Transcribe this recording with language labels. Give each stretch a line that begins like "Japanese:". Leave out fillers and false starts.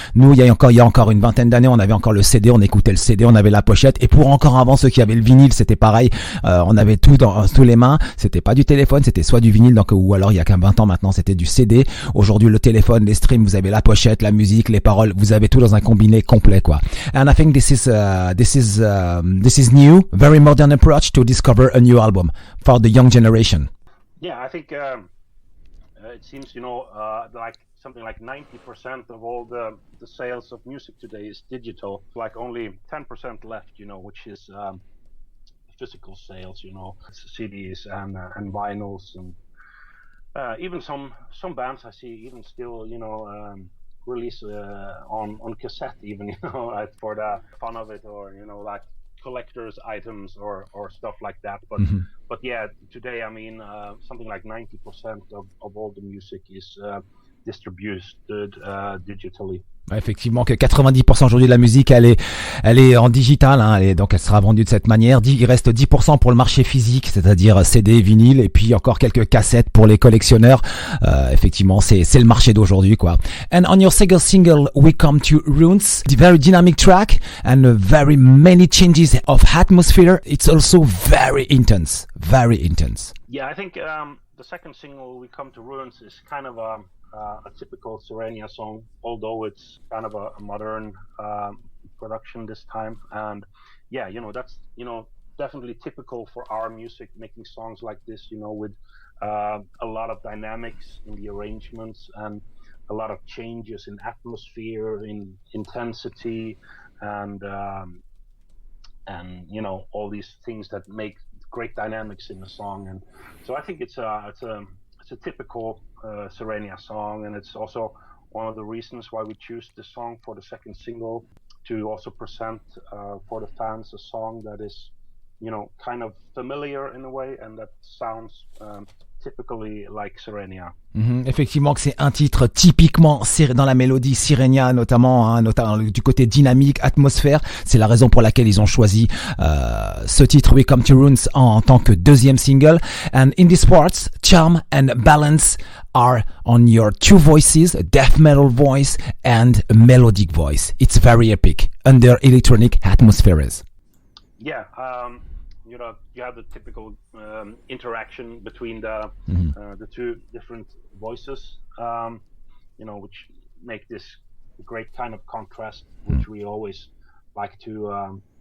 French: Nous, il y a encore une vingtaine d'années, on avait encore le CD, on écoutait le CD, on avait la pochette. Et pour encore avant, ceux qui avaient le vinyle, c'était pareil. On avait tout dans tous les mains. C'était pas du téléphone, c'était soit du vinyle, ou alors il y a qu'un 20 ans maintenant, c'était du CD. Aujourd'hui, le téléphone, les streams, vous avez la pochette, la musique, les paroles, vous avez tout dans un combiné complet, quoi.
English: And I think this is new, very modern approach to discover a new album for the young generation. Yeah, I think it seems, like something like 90% of all the sales of music today is digital. Like only 10% left, which is physical sales, CDs and vinyls, and even some bands I see even still, release on cassette even, for the fun of it, or like collector's items or stuff like that, but yeah, today, I mean, something like 90% of all the music is distributed digitally.
French: Effectivement, que 90% aujourd'hui de la musique, elle est en digital, hein, donc elle sera vendue de cette manière. Il reste 10% pour le marché physique, c'est-à-dire CD, vinyle, et puis encore quelques cassettes pour les collectionneurs. Effectivement, c'est le marché d'aujourd'hui, quoi.
English: And on your second single, we come to Runes, the very dynamic track and very many changes of atmosphere. It's also very intense. Yeah, I think the second single, we come to Runes, is kind of a typical Sirenia song, although it's kind of a modern production this time. And yeah, that's definitely typical for our music, making songs like this, with a lot of dynamics in the arrangements and a lot of changes in atmosphere, in intensity, and all these things that make great dynamics in the song. And so I think it's a typical Sirenia song, and it's also one of the reasons why we choose this song for the second single, to also present for the fans a song that is, kind of familiar in a way, and that sounds typically like Sirenia.
French: Effectivement, que c'est un titre typiquement dans la mélodie Sirenia, notamment du côté dynamique, atmosphère. C'est la raison pour laquelle ils ont choisi ce titre We Come to Runes en tant que deuxième single.
English: And in these parts, charm and balance are on your two voices, a death metal voice and a melodic voice. It's very epic under electronic atmospheres. Yeah, you have the typical interaction between the two different voices, which make this great kind of contrast, which we always like to